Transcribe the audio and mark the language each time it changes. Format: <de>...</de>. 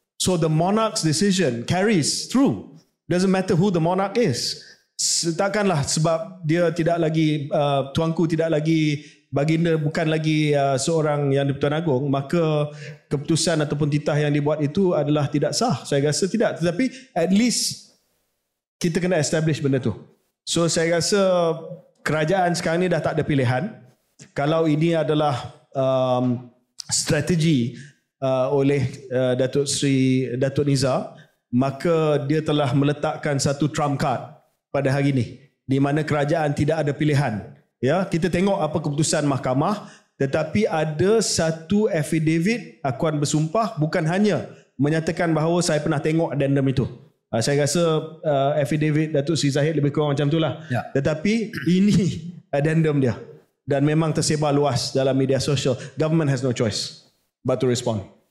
<en>So the monarch's decision carries through. Doesn't matter who the monarch is.</en> <ms>Takkanlah sebab dia tidak lagi, tuanku tidak lagi, baginda bukan lagi seorang yang di-Pertuan Agong, maka keputusan ataupun titah yang dibuat itu adalah tidak sah. Saya rasa tidak. Tetapi</ms> <en>at least</en> <ms>kita kena establish benda tu. So saya rasa kerajaan sekarang ni dah tak ada pilihan. Kalau ini adalah strategi oleh Datuk Nizar, maka dia telah meletakkan satu trump card pada hari ini di mana kerajaan tidak ada pilihan. Kita tengok apa keputusan mahkamah, tetapi ada satu affidavit akuan bersumpah, bukan hanya menyatakan bahawa saya pernah tengok addendum itu. Saya rasa affidavit Datuk Seri Zahid lebih kurang macam itulah. Tetapi ini addendum dia dan memang tersebar luas dalam media sosial.</ms> <en>Government has no choice but to respond.</en>